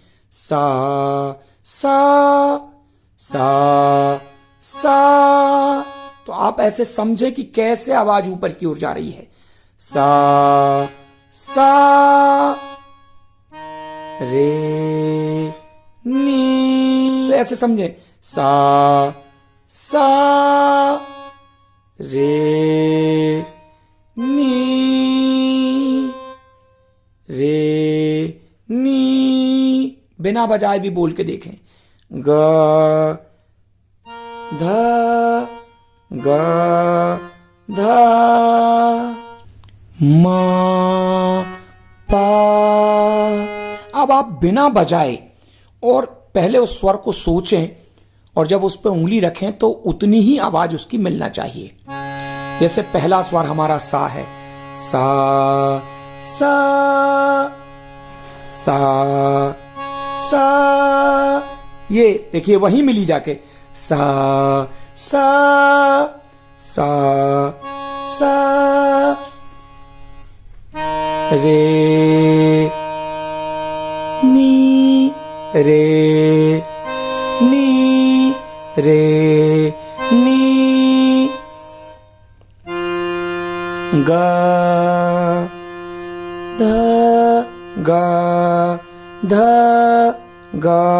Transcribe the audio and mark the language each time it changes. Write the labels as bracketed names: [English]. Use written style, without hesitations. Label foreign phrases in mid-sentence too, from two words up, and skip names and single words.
[Hindi] सा सा सा सा, तो आप ऐसे समझे कि कैसे आवाज ऊपर की ओर जा रही है। सा सा रे नी, तो ऐसे समझे। सा सा रे नी रे नी, बिना बजाए भी बोल के देखें। ग ध ग ध मा पा। अब आप बिना बजाए और पहले उस स्वर को सोचें और जब उस पर उंगली रखें तो उतनी ही आवाज उसकी मिलना चाहिए। जैसे पहला स्वर हमारा सा है, सा सा सा सा, ये देखिए वहीं मिली जाके। सा सा सा सा, रे नी रे नी रे नी, ग ध ग ध ग